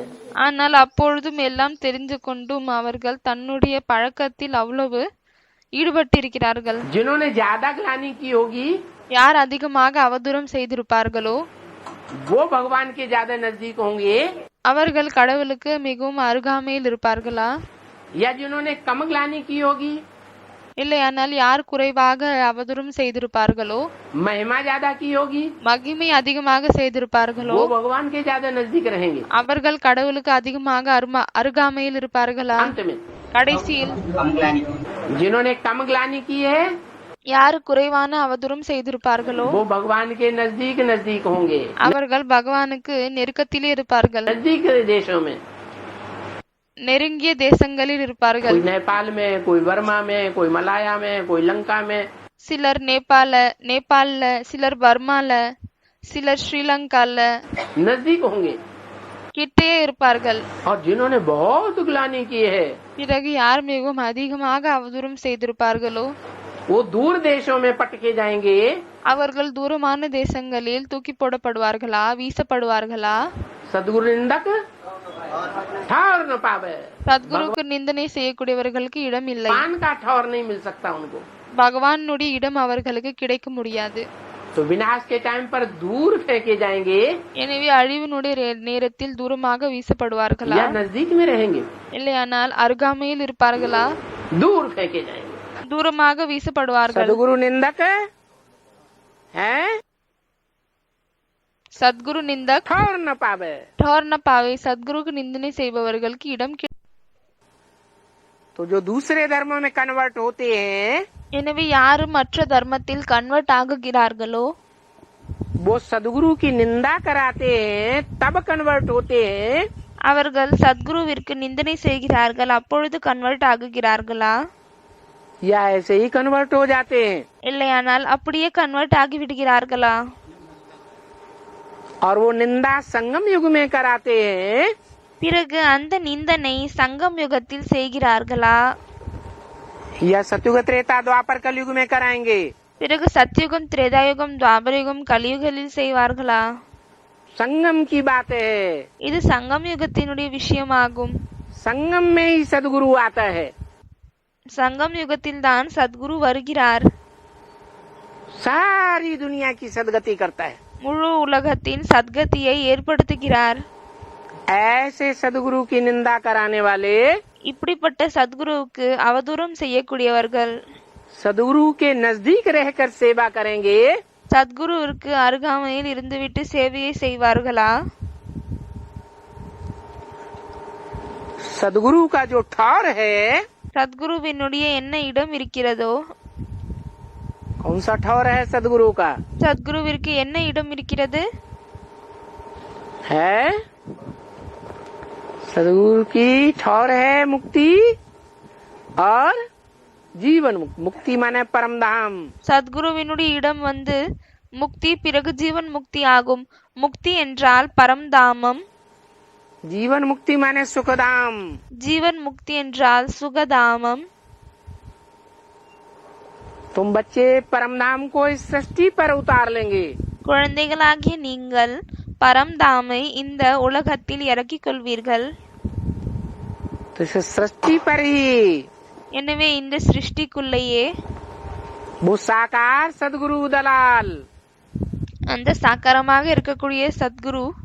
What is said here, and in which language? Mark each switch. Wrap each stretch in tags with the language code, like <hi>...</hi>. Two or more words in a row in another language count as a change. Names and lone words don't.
<ta>ஆனால் அப்பொழுதும் எல்லாம் தெரிந்து கொண்டும் அவர்கள் தன்னுடைய பழக்கத்தில் அவ்வளவு ஈடுபட்டிருக்கிறார்கள்.</ta> <hi>जिन्होंने ज्यादा ग्लानि की होगी,</hi> <ta>யார் அதிகமாக அவதூறம் செய்திருப்பார்களோ</ta> <hi>वो भगवान के ज्यादा नजदीक होंगे,</hi> <ta>அவர்கள் கடவுளுக்கு மிகவும் அருகாமையில் இருப்பார்களா?</ta> <hi>या जिन्होंने कम ग्लानि की होगी,</hi> <ta>இல்லையானால் யார் குறைவாக அவதூறம் செய்திருப்பார்களோ</ta> <hi>महिमा ज्यादा की होगी,</hi> <ta>மகிமை அதிகமாக செய்திருப்பார்களோ</ta> <hi>वो भगवान के ज्यादा नजदीक रहेंगे।</hi> <ta>அவர்கள் கடவுளுக்கு அதிகமாக அருகாமையில் இருப்பார்களா?</ta> <hi>अंत में</hi> <ta>கடைசியில்</ta> <hi>जिन्होंने कम ग्लानि की है,</hi> <ta>யார் குறைவான அவதூறம் செய்திருப்பார்களோ</ta> <hi>वो भगवान के नजदीक नजदीक होंगे।</hi> <ta>அவர்கள் பகவானுக்கு நெருக்கத்திலே இருப்பார்கள்,</ta> <hi>नजदीक देशों में,</hi> <ta>நெருங்கிய தேசங்களில் இருப்பார்கள்.</ta> <hi>कोई नेपाल में, कोई बर्मा में, कोई मलाया में, कोई लंका में,</hi> <ta>சிலர் நேபாள்ல, சிலர் பர்மால, சிலர் ஸ்ரீலங்கால</ta> <hi>नजदीक होंगे।</hi> <ta>கிட்டே இருப்பார்கள்.</ta> <hi>और जिन्होंने बहुत ग्लानि की है,</hi> <ta>பிறகு யார் மிகவும் அதிகமாக அவதூறம் செய்திருப்பார்களோ</ta> <hi>वो दूर देशों में पटके जाएंगे।</hi> <ta>அவர்கள் தூரமான தேசங்களில் தூக்கி போடப்படுவார்களா, வீசப்படுவார்களா?</ta> <hi>सदगुरु निंदक ठौर न पावे।</hi> <ta>சத்குருக்கு நிந்தனை செய்யக்கூடியவர்களுக்கு இடம் இல்லை.</ta> <hi>पान का ठौर नहीं मिल सकता उनको।</hi> <ta>பகவானுடைய இடம் அவர்களுக்கு கிடைக்க முடியாது.</ta> <hi>तो विनाश के टाइम पर दूर फेंके जाएंगे,</hi> <ta>எனவே அழிவினுடைய நேரத்தில் தூரமாக வீசப்படுவார்களா</ta> <hi>या नजदीक में रहेंगे,</hi> <ta>இல்லையானால் அருகாமையில் இருப்பார்களா?</ta> <hi>दूर फेंके जाएंगे।</hi> <ta>தூரமாக வீசப்படுவார்கள்.</ta> <hi>सदगुरु निंदक है,</hi> <ta>சத்குரு நிந்தக்</ta> <hi>ठौर न पावे। ठौर न पावे.</hi> <ta>சத்குருக்கு நிந்தனை செய்பவர்களுக்கு இடம்</ta> <hi>तो जो दूसरे धर्मों में कन्वर्ट होते हैं,</hi> <ta>எனவே யாரு மற்ற தர்மத்தில் கன்வெர்ட் ஆகுகிறார்களோ</ta> <hi>वो सदगुरु की निंदा कराते हैं, तब कन्वर्ट होते हैं,</hi> <ta>அவர்கள் சத்குருவிற்கு நிந்தனை செய்கிறார்கள், அப்பொழுது கன்வெர்ட் ஆகுகிறார்களா?</ta> <hi>या ऐसे ही कन्वर्ट हो जाते हैं।</hi> <ta>இல்லையானால் அப்படியே கன்வெர்ட் ஆகிவிடுகிறார்களா?</ta> <hi>और वो निंदा संगम युग में कराते हैं,</hi> <ta>பிறகு அந்த நிந்தனை சங்கம் யுகத்தில் செய்கிறார்களா?</ta> <hi>या सतयुग त्रेता द्वापर कलयुग में कराएंगे।</hi> <ta>பிறகு சத்யுகம், திரேதாயுகம், துவாபரயுகம், கலியுகலில் செய்வார்களா?</ta> <hi>संगम की बात है।</hi> <ta>இது சங்கம் யுகத்தினுடைய விஷயமாகும்.</ta> <hi>संगम में ही सदगुरु आता है।</hi> <ta>சங்கம் யுகத்தில் தான் சத்குரு வருகிறார்.</ta> <hi>सारी दुनिया की सदगति करता है।</hi> <ta>முழு உலகத்தின் சத்கதியை ஏற்படுத்துகிறார்.</ta> <hi>ऐसे सदगुरु की निंदा कराने वाले,</hi> <ta>இப்படிப்பட்ட சத்குருவுக்கு அவதூறம் செய்யக்கூடியவர்கள்</ta> <hi>सदगुरु के नजदीक रहकर सेवा करेंगे,</hi> <ta>சத்குருவிற்கு அருகாமையில் இருந்துவிட்டு சேவையை செய்வார்களா?</ta> <hi>सदगुरु का जो ठौर है,</hi> <ta>சத்குருவினுடைய என்ன இடம் இருக்கிறதோ,</ta> <hi>कौन सा ठौर है सदगुरु का?</hi> <ta>சத்குருவிற்கு என்ன இடம் இருக்கிறது?</ta> <hi>है सदगुरु की ठौर है मुक्ति और जीवन मुक्ति। मुक्ति माने परम धाम।</hi> <ta>சத்குருவினுடைய இடம் முக்தி, பிறகு ஜீவன் முக்தி ஆகும். முக்தி என்றால் பரம்தாமம்,</ta> <hi>जीवन मुक्ति माने सुखधाम।</hi> <ta>ஜீவன் முக்தி என்றால் சுகதாமம்.</ta> <hi>तुम बच्चे परम धाम को इस सृष्टि पर उतार लेंगे।</hi> <ta>குழந்தைகளாகிய நீங்கள் பரம்தாமை இந்த உலகத்தில் இறக்கிக் கொள்வீர்கள்.</ta> <hi>तो इस सृष्टि पर ही</hi> <ta>எனவே இந்த சிருஷ்டிக்குள்ளேயே</ta> <hi>वो साकार सदगुरु दलाल,</hi> <ta>அந்த சாக்காரமாக இருக்கக்கூடிய சத்குரு</ta>